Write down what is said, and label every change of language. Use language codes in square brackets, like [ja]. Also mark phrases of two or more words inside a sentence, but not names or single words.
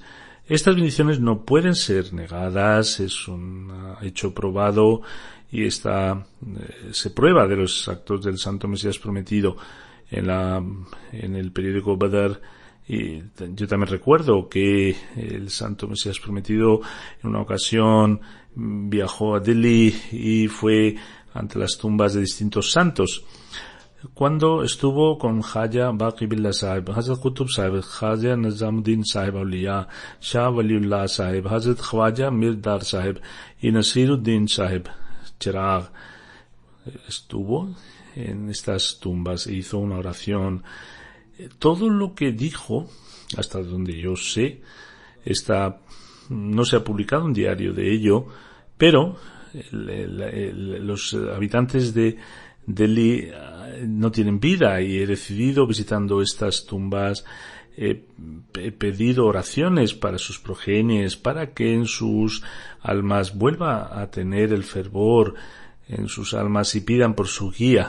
[es] Estas bendiciones no pueden ser negadas, es un hecho probado, y se prueba de los actos del Santo Mesías prometido en el periódico Badr. Y yo también recuerdo que el Santo Mesías prometido en una ocasión viajó a Delhi y fue ante las tumbas de distintos santos. Cuando estuvo con Khaja Baqi Billah Sahib, Hazrat Qutb Sahib, Khaja Nizamuddin Sahib Awliya, Shah Waliullah Sahib, Hazrat Khwaja Mirdar Sahib y Nasiruddin Sahib Chirag, estuvo en estas tumbas e hizo una oración. Todo lo que dijo, hasta donde yo sé, no se ha publicado un diario de ello, pero los habitantes de Delhi no tienen vida, y he decidido, visitando estas tumbas, he pedido oraciones para sus progenies, para que en sus almas vuelva a tener el fervor en sus almas, y pidan por su guía.